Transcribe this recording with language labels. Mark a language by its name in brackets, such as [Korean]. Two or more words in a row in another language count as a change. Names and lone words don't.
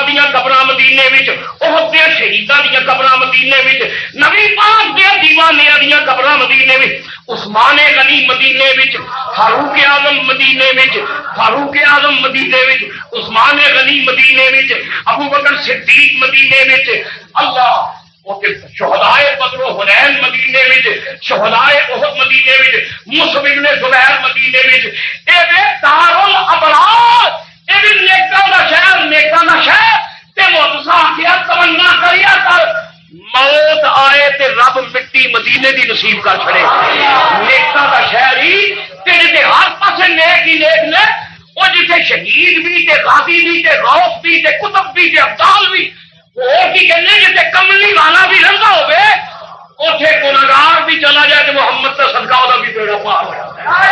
[Punjabi] دیا قبر مدینے میں احد دیا شہیداں دیا قبر مدینے میں نبی پاک دیا دیوانیاں دیا قبر مدینے میں عثمان غنی مدینے میں فاروق اعظم مدینے میں فاروق اعظم مدینے میں عثمان غنی مدینے میں ابو بکر صدیق مدینے میں اللہ شہدائے بدر و حنین مدینے میں شہدائے احد مدینے میں مصعب بن زبیر مدینے میں اے دار الابرار اے بھی نیکاں دا شہر نیکاں دا شہر تے معجزہ کیا تمنا کریا کر موت آئے تے رب مٹی مدینے دی نصیب کر چھڑے نیکاں دا شہر ہی تیرے تے ہر پاسے نیک ہی نیک نے او جتھے شہید بھی تے غازی بھی تے غوث بھی تے قطب بھی تے ابدال بھی جیسے کملی والا بھی رنگا ہوئے اتنے گناہگار بھی چلا جائے کہ [Urdu] محمد کا صدقہ وہ بھی بیڑا پار ہو جاتا